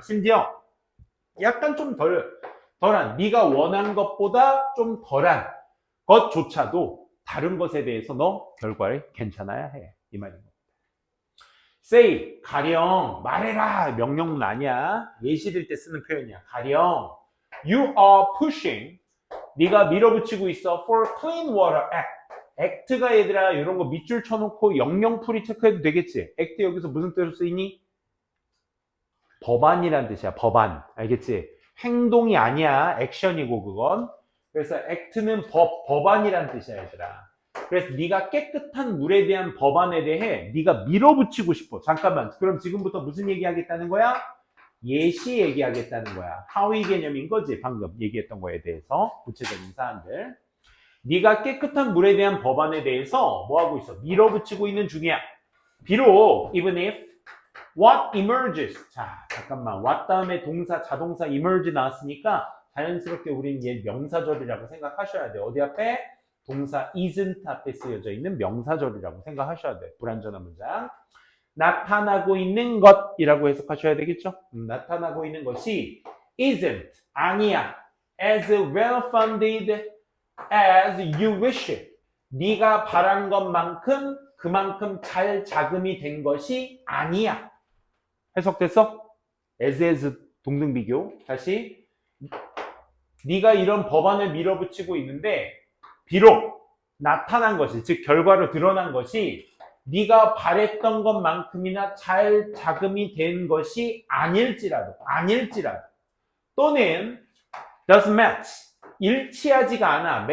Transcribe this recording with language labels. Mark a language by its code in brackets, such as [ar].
[ko] 심지어 약간 좀 덜한 네가 원한 것보다 좀 덜한 것조차도 다른 것에 대해서 너 결과를 괜찮아야 해. 이 말인 겁니다. say 가령 말해라 명령문 아니야. 예시 들 때 쓰는 표현이야. 가령 [en] you are pushing [ko] 네가 밀어붙이고 있어 [en] for clean water act. [ko] act가 얘들아 이런 거 밑줄 쳐놓고 영영풀이 체크해도 되겠지. act 여기서 무슨 뜻으로 쓰이니? 법안이란 뜻이야. 법안. 알겠지? 행동이 아니야. 액션이고 그건. 그래서 act는 법안이란 뜻이야 얘들아. 그래서 네가 깨끗한 물에 대한 법안에 대해 네가 밀어붙이고 싶어. 잠깐만. 그럼 지금부터 무슨 얘기하겠다는 거야? 예시 얘기하겠다는 거야. 하위 개념인 거지. 방금 얘기했던 거에 대해서 구체적인 사안들. 네가 깨끗한 물에 대한 법안에 대해서 뭐 하고 있어? 밀어붙이고 있는 중이야. 비록 [en] even if what emerges. [ko] 자, 잠깐만. what 다음에 동사, 자동사 emerge 나왔으니까 자연스럽게 우린 얘 명사절이라고 생각하셔야 돼. 어디 앞에? 동사 isn't 앞에 쓰여져 있는 명사절이라고 생각하셔야 돼. 불완전한 문장. 나타나고 있는 것이라고 해석하셔야 되겠죠? 나타나고 있는 것이 isn't, 아니야. [en] as well funded as you wish it. [ko] 네가 바란 것만큼 그만큼 잘 자금이 된 것이 아니야. 해석됐어? as 동등비교. 다시. 네가 이런 법안을 밀어붙이고 있는데 비록 나타난 것이, 즉 결과로 드러난 것이 네가 바랬던 것만큼이나 잘 자금이 된 것이 아닐지라도 또는 [en] doesn't match, [ko] 일치하지가 않아.